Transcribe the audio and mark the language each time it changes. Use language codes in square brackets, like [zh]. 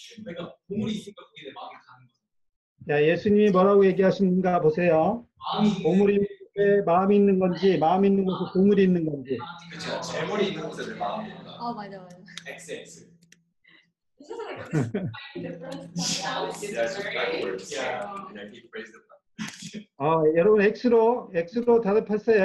[ko] 그러니까 보물이 있으니까 그게 내 마음이 가는 거야. 자, 예수님이 뭐라고 얘기하시는가 보세요. 보물이 내 마음이 있는 건지, 마음이 있는 곳에 보물이 있는 건지. 그렇죠. 재물이 있는 곳에 내 마음이 있다. 맞아. XX. [en] Yeah, it's just backwards. Yeah, he phrased it. [ko] 여러분 X로 대답했어요.